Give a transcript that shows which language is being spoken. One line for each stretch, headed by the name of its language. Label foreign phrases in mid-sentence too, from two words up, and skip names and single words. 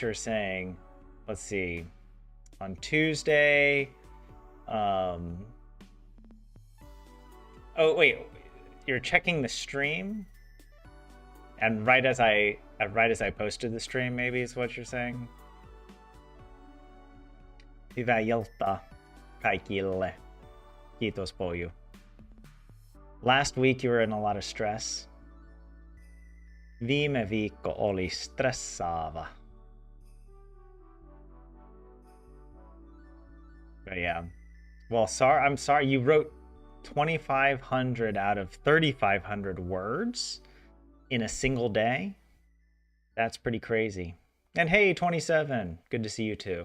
English: You're saying, let's see, on Tuesday. Oh, wait, you're checking the stream? And right as I posted the stream, maybe is what you're saying?
Finnish: Hyvää iltaa kaikille. Kiitos Poyu.
English: Last week you were in a lot of stress.
Finnish: Viime viikko oli stressaava.
English: But yeah. Well, I'm sorry. You wrote 2,500 out of 3,500 words in a single day. That's pretty crazy. And hey, 27. Good to see you too.